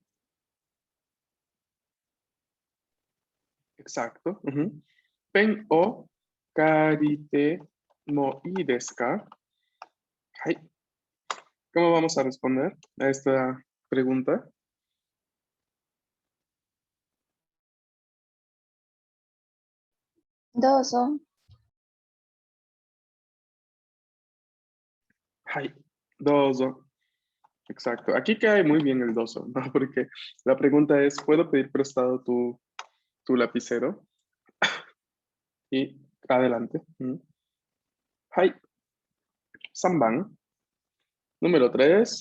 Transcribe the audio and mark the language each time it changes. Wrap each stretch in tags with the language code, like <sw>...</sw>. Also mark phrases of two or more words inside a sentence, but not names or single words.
<es>Exacto.</es> <ja>ペンを借りてもいいですか? Hai.</ja> <es>¿Cómo vamos a responder a esta pregunta? Dozo. Hai. Dozo. Exacto. Aquí cae muy bien el dozo, ¿no? Porque la pregunta es, ¿puedo pedir prestado tu lapicero? Y adelante. Hai. Samban. Número 3.</es>